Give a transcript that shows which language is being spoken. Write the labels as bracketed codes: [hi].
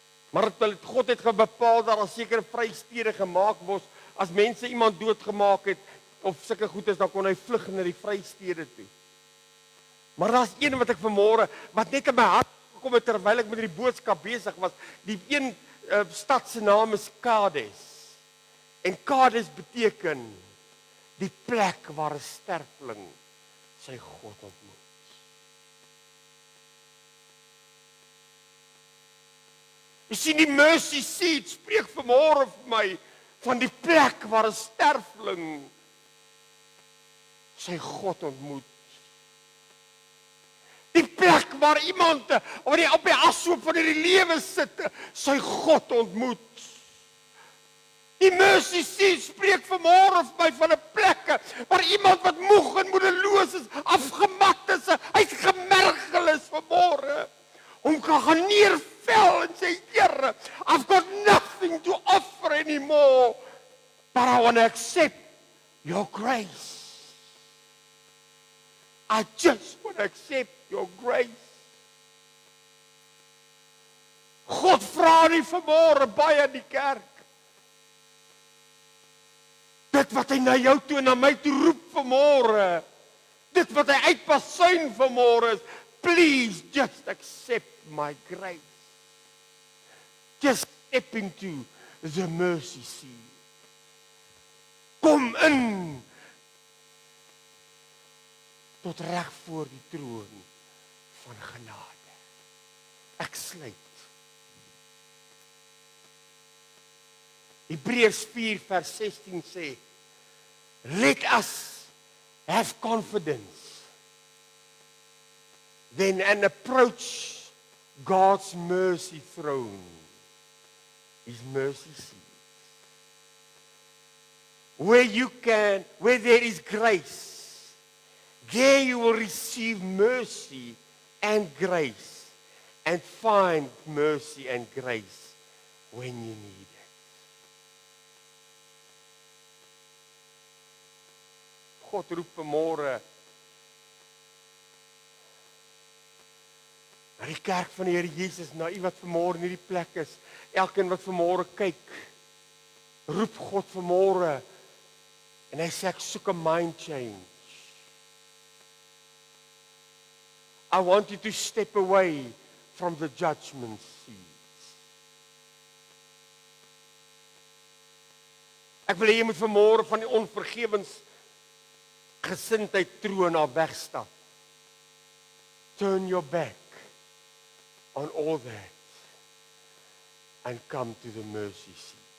[af] Maar God het bepaal dat daar sekere vrystede gemaak word. As mense iemand doodgemaak het of sulke goed is, dan kon hy vlug na die vrystede toe. Maar daar's een wat ek vanmôre, wat net in my hart gekom het terwyl ek met die boodskap besig was. Die een stad se naam is Kades. En Kades beteken die plek waar 'n sterfling sy God ontmoet. Jy sien, die mercy seat spreek vanmôre vir my van die plek waar 'n sterfling sy God ontmoet. Die plek waar iemand op die ashoop van hierdie lewe sit, sy God ontmoet. Die mercy seat spreek vanmôre vir my van 'n plek waar iemand wat moeg en moedeloos is, afgemat is, uitgemergel is vanmôre, om kan gaan neerval en sê, Here, [en] I've got nothing to offer anymore, but I want to accept your grace. I just want to accept your grace. [af] God vra nie vanmôre baie in die kerk. Dit wat hy na jou toe en na my toe roep vanmôre, dit wat hy uitpasuin vanmôre is, [en] please just accept my grace. Just step into the mercy seat. [af] Kom in tot reg voor die troon van genade. Ek sluit. Hebreërs 4 vers 16 sê, [en] let us have confidence then and approach God's mercy throne, His mercy seat, where there is grace. There you will receive mercy and grace and find mercy and grace when you need it. [af] God roep vanmôre na die kerk van die Here Jesus, na u wat vanmôre in hierdie plek is, elkeen wat vanmôre kyk, roep God vanmôre en hy sê ek soek 'n mind change. [en] I want you to step away from the judgment seat. [af] Ek wil hê jy moet vanmôre van die onvergewensgesindheid troon af wegstap. [en] Turn your back on all that and come to the mercy seat.